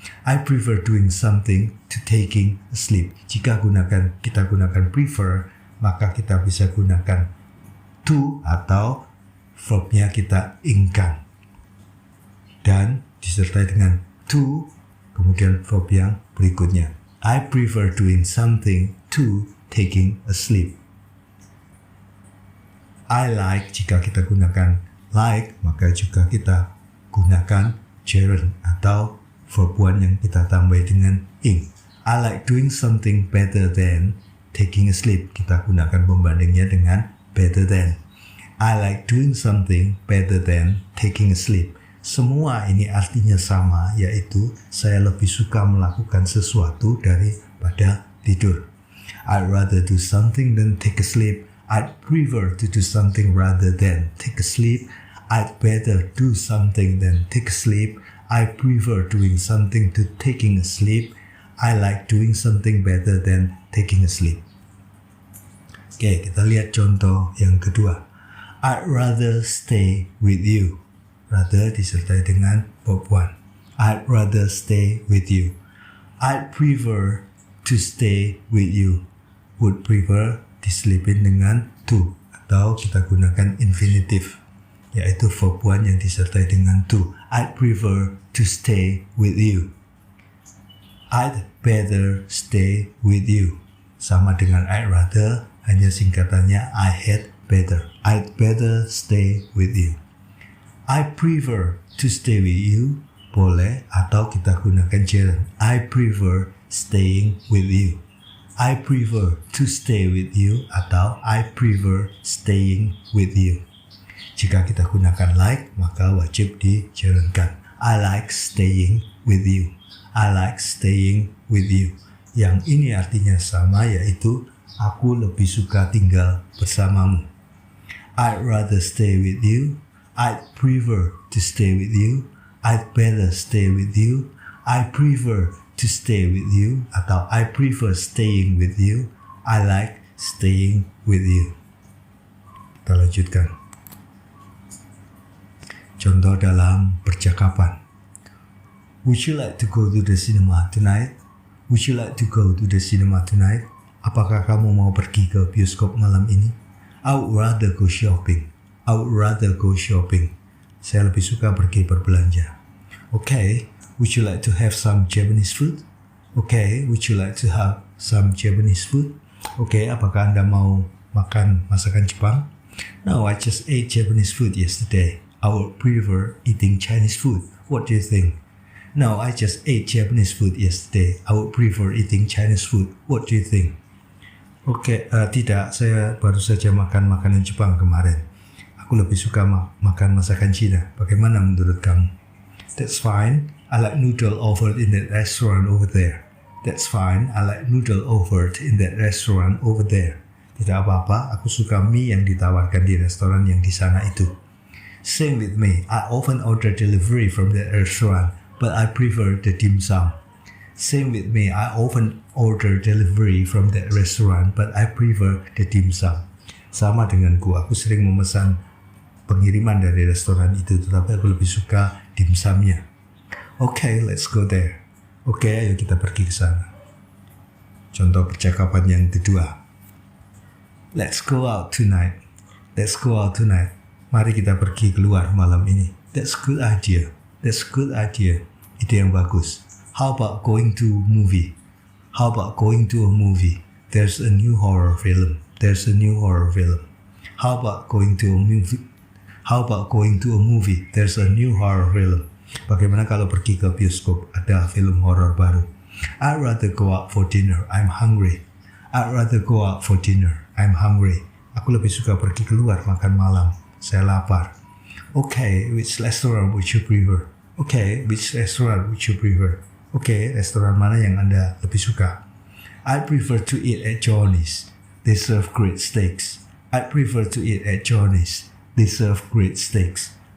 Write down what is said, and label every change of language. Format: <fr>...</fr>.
<en>I prefer doing something to taking a sleep.</en> <id>Jika kita gunakan prefer, maka kita bisa gunakan to atau verbnya kita ingkan dan disertai dengan to, kemudian verb yang berikutnya.</id> <en>I prefer doing something to taking a sleep. I like,</en> <id>jika kita gunakan like, maka juga kita gunakan gerund atau verb 1 yang kita tambah dengan ing.</id> <en>I like doing something better than taking a sleep.</en> <id>Kita gunakan pembandingnya dengan better than.</id> <en>I like doing something better than taking a sleep.</en> <id>Semua ini artinya sama, yaitu saya lebih suka melakukan sesuatu daripada tidur.</id> <en>I'd rather do something than take a sleep. I'd prefer to do something rather than take a sleep. I'd better do something than take a sleep. I prefer doing something to taking a sleep. I like doing something better than taking a sleep.</en> <id>Oke, kita lihat contoh yang kedua.</id> <en>I'd rather stay with you.</en> <id>Rather disertai dengan verb 1.</id> <en>I'd rather stay with you. I'd prefer to stay with you.</en> <id>Would prefer diselipin dengan to atau kita gunakan infinitive, yaitu verb 1 yang disertai dengan to.</id> <en>I'd prefer to stay with you. I'd better stay with you.</en> <id>Sama dengan</id> <en>I'd rather,</en> <id>hanya singkatannya</id> <en>I had better. I'd better stay with you. I prefer to stay with you,</en> <id>boleh, atau kita gunakan gerund.</id> <en>I prefer staying with you. I prefer to stay with you atau I prefer staying with you.</en> <id>Jika kita gunakan like, maka wajib digerundkan.</id> <en>I like staying with you. I like staying with you.</en> <id>Yang ini artinya sama, yaitu aku lebih suka tinggal bersamamu.</id> <en>I'd rather stay with you. I'd prefer to stay with you. I'd better stay with you. I prefer to stay with you. Atau I prefer staying with you. I like staying with you.</en> <id>Kita lanjutkan. Contoh dalam percakapan.</id> <en>Would you like to go to the cinema tonight? Would you like to go to the cinema tonight?</en> <id>Apakah kamu mau pergi ke bioskop malam ini?</id> <en>I would rather go shopping. I would rather go shopping.</en> <id>Saya lebih suka pergi berbelanja.</id> <en>Okay, would you like to have some Japanese food? Okay, would you like to have some Japanese food?</en> <id>Okay, apakah Anda mau makan masakan Jepang?</id> <en>No, I just ate Japanese food yesterday. I would prefer eating Chinese food. What do you think? No, I just ate Japanese food yesterday. I would prefer eating Chinese food. What do you think?</en> <id>Tidak, saya baru saja makan makanan Jepang kemarin. Aku lebih suka makan masakan Cina. Bagaimana menurut kamu?</id> <en>That's fine. I like noodle offered in that restaurant over there. That's fine. I like noodle offered in that restaurant over there.</en> <id>Tidak apa-apa, aku suka mie yang ditawarkan di restoran yang di sana itu.</id> <en>Same with me. I often order delivery from that restaurant, but I prefer the dim sum. Same with me. I often order delivery from that restaurant, but I prefer the dim sum.</en> <id>Sama denganku, aku sering memesan pengiriman dari restoran itu, tetapi aku lebih suka dim sumnya.</id> <en>Okay, let's go there.</en> <id>Oke, ayo kita pergi ke sana. Contoh percakapan yang kedua.</id> <en>Let's go out tonight. Let's go out tonight.</en> <id>Mari kita pergi keluar malam ini.</id> <en>That's good idea. That's good idea.</en> <id>Ide yang bagus.</id> <en>How about going to movie? How about going to a movie? There's a new horror film. There's a new horror film. How about going to a movie? How about going to a movie? There's a new horror film.</en> <id>Bagaimana kalau pergi ke bioskop? Ada film horor baru.</id> <en>I'd rather go out for dinner. I'm hungry. I'd rather go out for dinner. I'm hungry.</en> <id>Aku lebih suka pergi keluar makan malam. Saya lapar.</id> <en>Okay, which restaurant would you prefer? Okay, which restaurant would you prefer?</en> <id>Okay, restoran mana yang Anda lebih suka?</id> <en>I prefer to eat at Johnny's. They serve great steaks. I prefer to eat at Johnny's. They serve great steaks.</en>